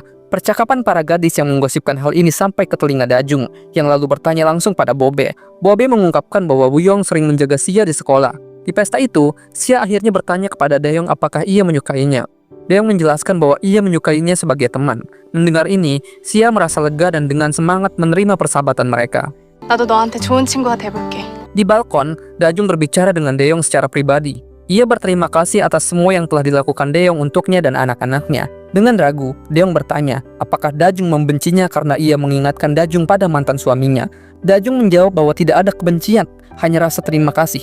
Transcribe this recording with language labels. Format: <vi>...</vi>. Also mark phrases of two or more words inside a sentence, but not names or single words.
<id>Percakapan para gadis yang menggosipkan hal ini sampai ke telinga Dajung, yang lalu bertanya langsung pada Bobe. Bobe mengungkapkan bahwa Woo-young sering menjaga Sia di sekolah. Di pesta itu, Sia akhirnya bertanya kepada Daeyeong apakah ia menyukainya. Daeyeong menjelaskan bahwa ia menyukainya sebagai teman. Mendengar ini, Sia merasa lega dan dengan semangat menerima persahabatan mereka.</id> <ko>나도 너한테 좋은 친구가 돼볼게.</ko> <id>Di balkon, Dajung berbicara dengan Daeyeong secara pribadi. Ia berterima kasih atas semua yang telah dilakukan Daeyeong untuknya dan anak-anaknya. Dengan ragu, Daeyeong bertanya, apakah Dajung membencinya karena ia mengingatkan Dajung pada mantan suaminya. Dajung menjawab bahwa tidak ada kebencian, hanya rasa terima kasih.</id>